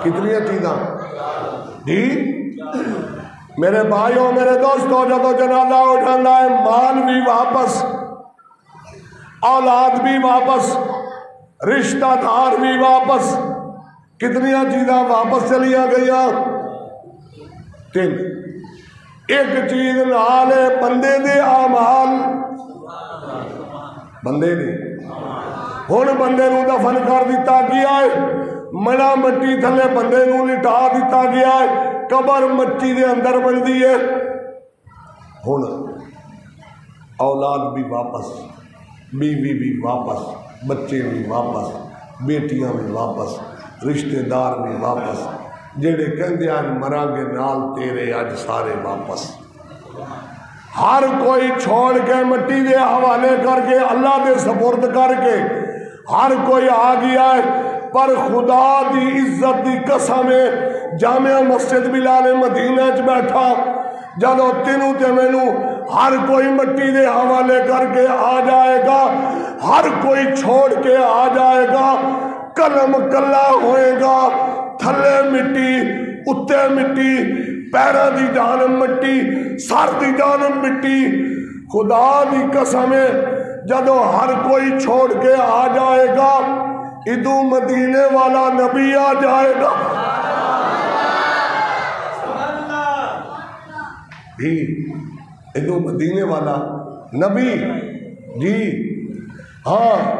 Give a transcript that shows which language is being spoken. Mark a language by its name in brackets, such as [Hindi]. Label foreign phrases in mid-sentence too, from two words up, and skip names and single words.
[Punjabi] کتنی چیزاں جی میرے بھائیوں میرے دوستوں، جدو جنازہ ہو جانا ہے مال بھی واپس، اولاد بھی واپس، رشتہ دار بھی واپس۔ کتنی چیزاں واپس چلیاں گئیاں؟ تین۔ ایک چیز نال بندے دے اعمال، بندے نے ہن بندے نو دفن کر دیتا گیا ہے، منا مٹی تھلے بندے نو لٹا دیتا گیا ہے، قبر مٹی دے اندر بندی ہے۔ ہن اولاد بھی واپس، بیوی بھی واپس، بچے بھی واپس، بیٹیاں بھی واپس، رشتہ دار بھی واپس، جڑے کہندے ہیں مراں گے نال تیرے اج سارے واپس۔ ہر کوئی چھوڑ کے مٹی دے حوالے کر کے اللہ دے سپرد کر کے ہر کوئی آ گیا ہے، پر خدا دی عزت دی قسم جامع مسجد بلال مدینہ چ بیٹھا جدو تینوں تے مینوں ہر کوئی مٹی دے حوالے کر کے آ جائے گا، ہر کوئی چھوڑ کے آ جائے گا، قلم کلا ہوئے گا، تھلے مٹی اتے مٹی، پیروں دی جانب مٹی، سر دی جانب مٹی۔ خدا دی قسم جدو ہر کوئی چھوڑ کے آ جائے گا، ادو مدینے والا نبی آ جائے گا بھی، ادو مدینے والا نبی جی ہاں۔